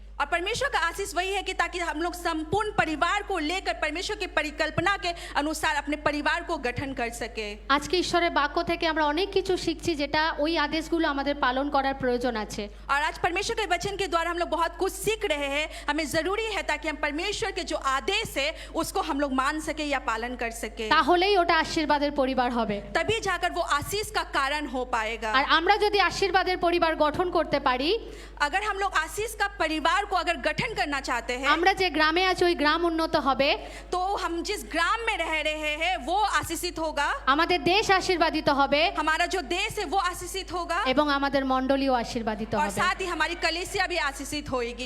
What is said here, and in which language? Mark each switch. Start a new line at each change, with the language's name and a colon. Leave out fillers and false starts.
Hindi: और परमेश्वर का आशीष वही है कि ताकि हम लोग संपूर्ण परिवार को लेकर परमेश्वर की परिकल्पना के अनुसार अपने परिवार को गठन कर सके।
Bangla: আজকে ঈশ্বরের বাক্য থেকে আমরা অনেক কিছু শিখছি যেটা ওই আদেশগুলো আমাদের পালন করার প্রয়োজন আছে।
Hindi: और आज परमेश्वर के वचन के द्वारा हम लोग बहुत कुछ सीख रहे हैं। हमें जरूरी है ताकि हम परमेश्वर के जो आदेश है उसको हम लोग मान सके या पालन कर सके,
Bangla: তাহলেই ওটা আশীর্বাদের পরিবার হবে।
Hindi: तभी जाकर वो आशीष का कारण हो पाएगा।
Bangla: আর আমরা যদি আশীর্বাদের পরিবার গঠন করতে পারি,
Hindi: अगर हम लोग आशीष का परिवार को अगर गठन करना चाहते हैं,
Bangla: আমরা যে গ্রামে আছি ওই গ্রাম উন্নত হবে,
Hindi: तो हम जिस ग्राम में रह रहे हैं वो आशीषित होगा,
Bangla: আমাদের দেশ আশীর্বাদিত হবে,
Hindi: हमारा जो देश है वो आशीषित होगा,
Bangla: এবং আমাদের মণ্ডলীও আশীর্বাদিত
Hindi: और
Bangla: হবে।
Hindi: साथ ही हमारी कलीसिया भी आशीषित होगी।